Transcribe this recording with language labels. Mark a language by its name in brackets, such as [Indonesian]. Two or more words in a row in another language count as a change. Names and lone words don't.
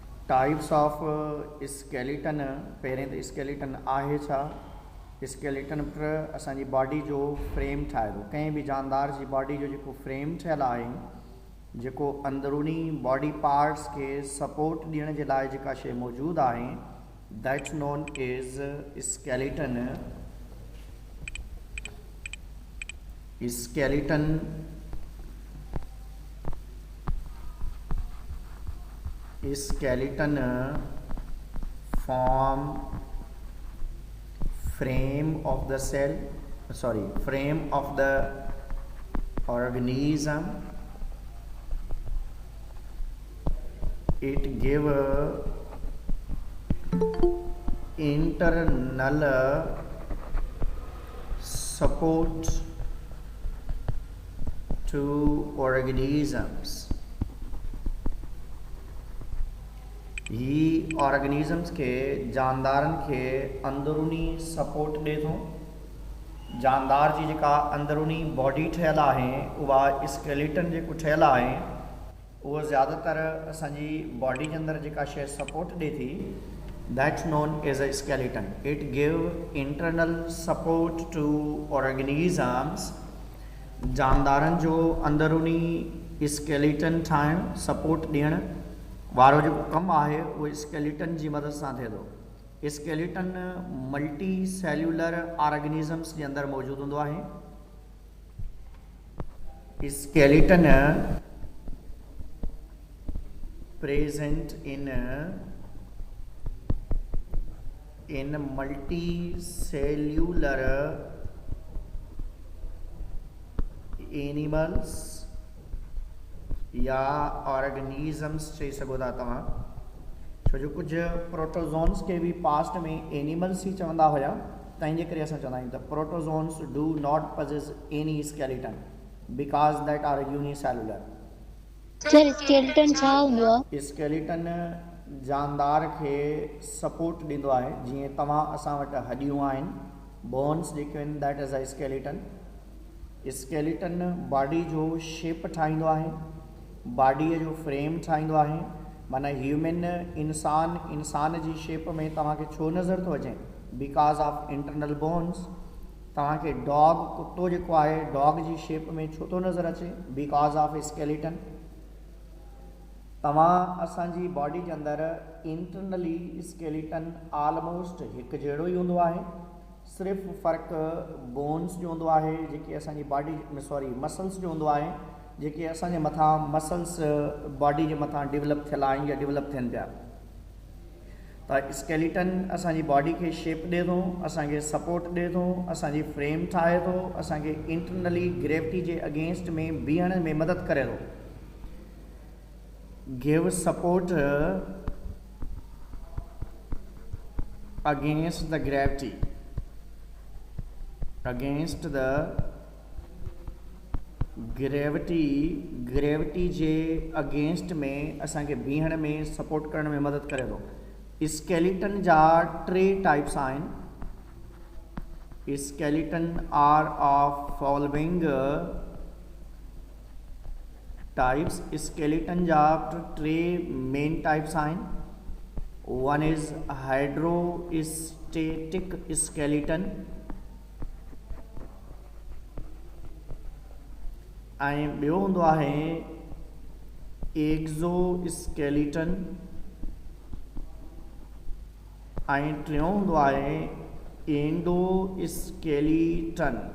[English] types of skeleton. [Sindhi] पहिरें त स्केलेटन आहे छा? स्केलेटन पर असांजी बॉडी जो फ्रेम ठाहे थो। कंहिं बि जानदार जी बॉडी जो जेको फ्रेम ठहियलु आहे, जेको अंदरूनी बॉडी पार्ट्स खे सपोर्ट ॾियण जे लाइ जेका शइ मौजूदु आहे, [English] that's known as skeleton. स्केलेटन skeleton form frame of the cell, frame of the organism. It give internal support to organisms. [Sindhi] ही ऑर्गेनिज़म्स के जानदारन के अंदरूनी सपोर्ट ॾे थो। जानदार जी जेका अंदरूनी बॉडी ठहियल आहे, उहा स्केलेटन जेको ठहियल आहे, उहो ज़्यादातर असांजी बॉडी जे अंदरि जेका शइ सपोर्ट ॾे थी, [English] that's known as a skeleton. it give internal support to organisms. [Sindhi] जानदारन जो अंदरूनी स्केलेटन ठाहिण, सपोर्ट ॾियण वारो जेको कमु आहे, उहो स्केलेटन जी मदद सां थिए थो। स्केलेटन [English] multi cellular organisms [Sindhi] जे अंदरि मौजूदु हूंदो आहे। [English] skeleton present in multi cellular animals या organisms [Sindhi] चई सघो था तव्हां, छो जो कुझु प्रोटोज़ोन्स खे बि पास्ट में एनिमल्स ई चवंदा हुया, तंहिंजे करे असां चवंदा आहियूं त [English] protozoans do not possess any skeleton because that are unicellular. [Sindhi] सर स्केलेटन छा हूंदो आहे? स्केलेटन जानदार खे सपोर्ट ॾींदो आहे। जीअं तव्हां असां वटि हॾियूं आहिनि, बोन्स जेके आहिनि, [English] that is a skeleton. [Sindhi] स्केलेटन बॉडी जो शेप ठाहींदो आहे, बॉडीअ जो फ्रेम ठाहींदो आहे। माना ह्यूमन इंसान जी शेप में तव्हांखे छो नज़र थो अचे? [English] because of internal bones. [Sindhi] तव्हांखे डॉग, कुतो जेको आहे, डॉग जी शेप में छो थो नज़र अचे? [English] because of skeleton. [Sindhi] तव्हां असांजी बॉडी जे अंदरि इंटरनली स्केलेटन ऑलमोस्ट हिकु जहिड़ो ई हूंदो आहे, सिर्फ़ु फ़र्क़ु बोन्स जो हूंदो आहे, जेके असांजी बॉडी में मसल्स जो हूंदो आहे, जेके असांजे मथां मसल्स बॉडी जे मथां डेवलप थियल आहिनि या डेवलप थियनि पिया। त स्केलेटन असांजी बॉडी खे शेप ॾिए थो, असांखे सपोर्ट ॾिए थो, असांजी फ्रेम ठाहे थो, असांखे इंटरनली ग्रेविटी जे अगेंस्ट में बीहण में मदद करे थो। [English] give support against the gravity, against the gravity [Sindhi] जे अगेंस्ट में असांखे बीहण में सपोर्ट करण में मदद करे थो। स्केलेटन जा 3 टाइप्स आहिनि। [English] skeleton are of following types. [Sindhi] स्केलेटन जा 3 मेन टाइप्स आहिनि। [English] one is hydrostatic skeleton, [Sindhi] ऐं ॿियो हूंदो आहे एक्ज़ोस्केलेटन, ऐं टियों हूंदो आहे एंडोस्केलेटन।